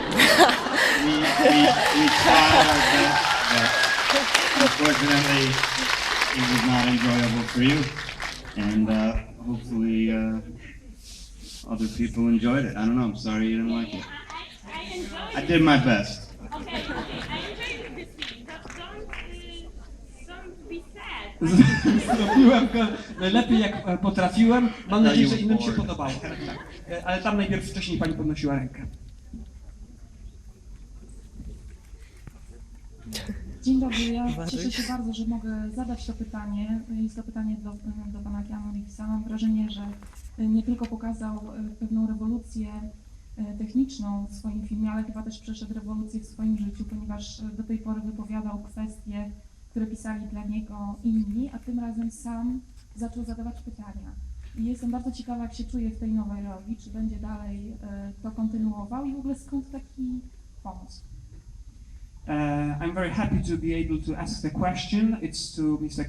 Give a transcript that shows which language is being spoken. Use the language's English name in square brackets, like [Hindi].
[English] we tried our best, but unfortunately, it was not enjoyable for you, and hopefully other people enjoyed it. I don't know. I'm sorry you didn't like it. I enjoyed I did my best. Okay, I enjoyed this film. Don't be sad. [Polish] Zrobiłem go najlepiej jak potrafiłem. Mam nadzieję, że innym się podobało. Ale tam najpierw wcześniej pani podnosiła rękę. Dzień dobry, ja cieszę się bardzo, że mogę zadać to pytanie. Jest to pytanie do pana Keanu Reevesa. Mam wrażenie, że nie tylko pokazał pewną rewolucję techniczną w swoim filmie, ale chyba też przeszedł rewolucję w swoim życiu, ponieważ do tej pory wypowiadał kwestie, które pisali dla niego inni, a tym razem sam zaczął zadawać pytania. I jestem bardzo ciekawa, jak się czuje w tej nowej roli, czy będzie dalej to kontynuował i w ogóle skąd taki pomysł? [English] I'm very happy to be able to ask the question. It's to Mr.